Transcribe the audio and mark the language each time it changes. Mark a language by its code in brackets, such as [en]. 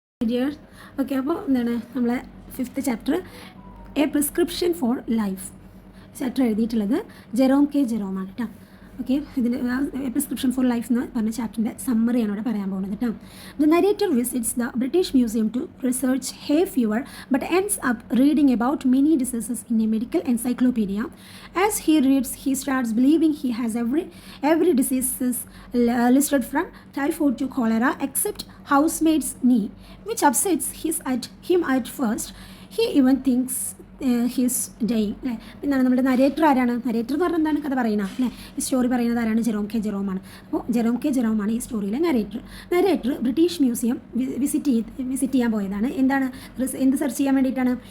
[ml] Dear okay, അപ്പോൾ എന്താണ് നമ്മളെ 5th chapter A prescription four life chapter എഴുതിയിട്ടുള്ളത് ജെറോം കെ ജെറോമാണ് കേട്ടോ. ഓക്കെ, ഇതിൽ എ പ്രിസ്ക്രിപ്ഷൻ ഫോർ ലൈഫ് എന്ന് പറഞ്ഞ ചാപ്റ്ററിൻ്റെ സമ്മറിയാണ് ഇവിടെ പറയാൻ പോകുന്നത് കേട്ടോ. [en] The narrator visits the British Museum to research hay fever but ends up reading about many diseases in a medical encyclopedia. As he reads, he starts believing he has every diseases listed from typhoid to cholera except housemaid's knee, which upsets him at first. He even thinks his dying അല്ലേ. [ml] എന്താണ് നമ്മുടെ narrator ആരാണ്? Narrator എന്ന് പറഞ്ഞാൽ എന്താണ്? കഥ പറയുന്ന അല്ലേ. ഈ സ്റ്റോറി പറയുന്നത് ആരാണ്? Jerome K ജെറോമാണ്. അപ്പോൾ ജെറോം കെ ജെറോമാണ് ഈ സ്റ്റോറിയിലെ നരേറ്റർ ബ്രിട്ടീഷ് മ്യൂസിയം വിസിറ്റ് ചെയ്യാൻ പോയതാണ്. എന്ത് സെർച്ച് ചെയ്യാൻ വേണ്ടിയിട്ടാണ്?